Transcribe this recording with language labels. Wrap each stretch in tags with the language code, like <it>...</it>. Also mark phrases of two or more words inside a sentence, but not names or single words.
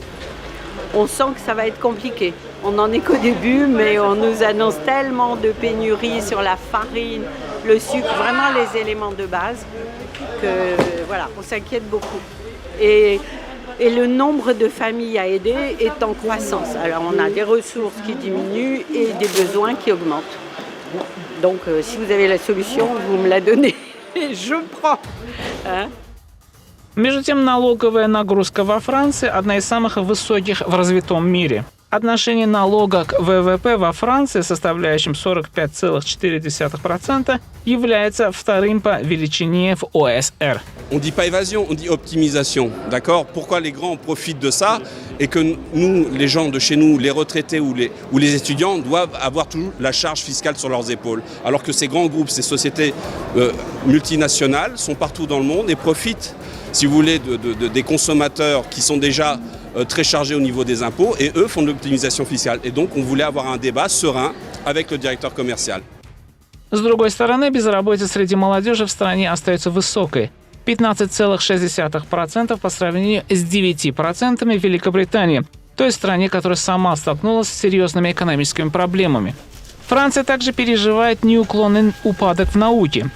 <fr>On sent que ça va être compliqué. On n'en est qu'au début, mais on nous annonce tellement de pénuries sur la farine, le sucre, vraiment les éléments de base, que voilà, on s'inquiète beaucoup. Et le nombre de familles à aider est en croissance. Alors on a des ressources qui diminuent et des besoins qui augmentent. Donc si vous avez la solution, vous me la donnez. Je prends. Hein?</fr> <ru>Между тем, налоговая нагрузка во Франции одна из самых высоких в развитом мире. Отношение налога к ВВП во Франции, составляющим 45,4%, является вторым по величине в ОСР.</ru> <fr>On dit pas évasion, on dit optimisation, d'accord? Pourquoi les grands profitent de ça et que nous, les gens de chez nous, les retraités ou les étudiants, doivent avoir toujours la charge fiscale sur leurs épaules, alors que ces grands groupes, ces sociétés multinationales sont partout dans le monde et profitent, si vous voulez, des consommateurs qui sont déjà très chargés au niveau des impôts et eux font de l'optimisation fiscale. Et donc on voulait avoir un débat serein avec le directeur commercial.</fr> <ru>С другой стороны, безработица среди молодежи в стране остается высокой – 15,6% по сравнению с 9% в Великобритании, той стране, которая сама столкнулась с серьезными экономическими проблемами. Франция также переживает неуклонный упадок в науке.</ru>